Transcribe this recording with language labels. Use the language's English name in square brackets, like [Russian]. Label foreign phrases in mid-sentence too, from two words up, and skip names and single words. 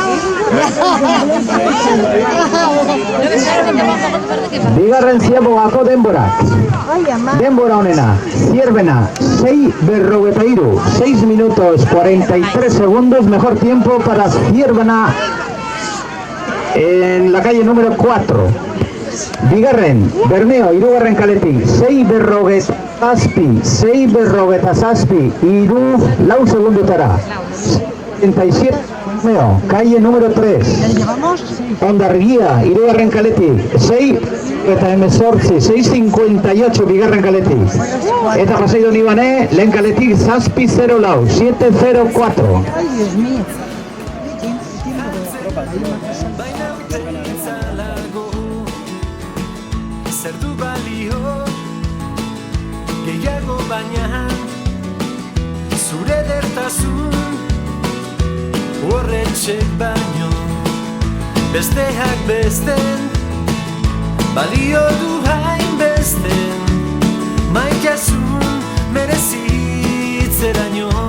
[Basque] Bigarren ziabogako denborak. Denbora honena, [Spanish] Zierbena, 6:43, 6 minutos 43 segundos, mejor tiempo para Zierbena en la calle número 4. [Basque] Bigarren, Bermeo, hirugarren kaletik, 6:57, hiru, lau segundotara. 37, Bermeo, [Spanish] calle número 3. [Basque] Hondarribia, hirugarren kaletik, 6:58, bigarren kaletik. Eta pasei doni bane, lehen kaletik, 7:04, 7:04. [Spanish] Ay, Dios mío. [Basque] zer du balio gehiago baina zure edertasun horretxek baino besteak besten balio du hainbesten maitasun merezitzeraino